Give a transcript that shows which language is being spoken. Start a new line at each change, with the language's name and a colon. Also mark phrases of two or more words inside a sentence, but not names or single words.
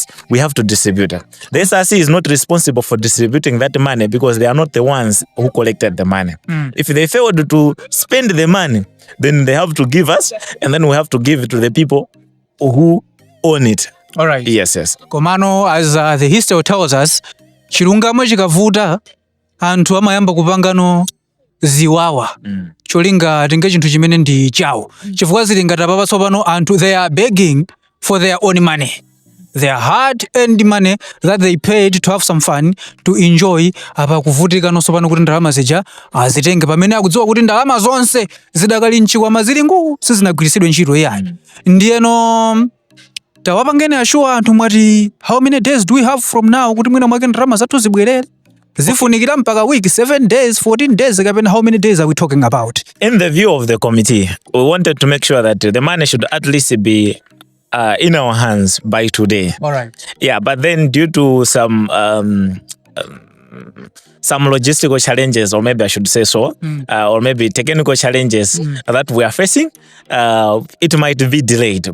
English: We have to distribute it. The SRC is not responsible for distributing that money because they are not the ones who collected the money. If they failed to spend the money, then they have to give us, and then we have to give it to the people who own it. All right. Yes, yes. Komano, as the history tells us,
Nyanja: chilungamo chikavuta anthu amayamba kupangano ziwawa. Cholinga tinge chinthu chimene ndi chawo. Chifukwa zili ngati apa patsopano anthu
English: they are begging for their own money. Their hard-earned money that they paid to have some fun, to enjoy,
Nyanja: apa kuvutika nosopano kuti ndalama zija azitenge pamene akudziwa kuti ndalama zonse zidakali mchikwama zili nguu sizinagwiritsidwe ntchito yani. Ndiyeno tawapangeni assure anthu mwati
English: how many days do we have from now
Nyanja: kuti mwina mwake ndalama zathu zibwerere? Zifunikira mpaka week, 7 days, 14 days, kapena
English: how many days are we talking about? In the view of the committee, we wanted to make sure that the money should at least be in our hands by today. All right. Yeah, but then due to some logistical challenges, or maybe I should say so, or maybe technical challenges that we are facing, it might be delayed.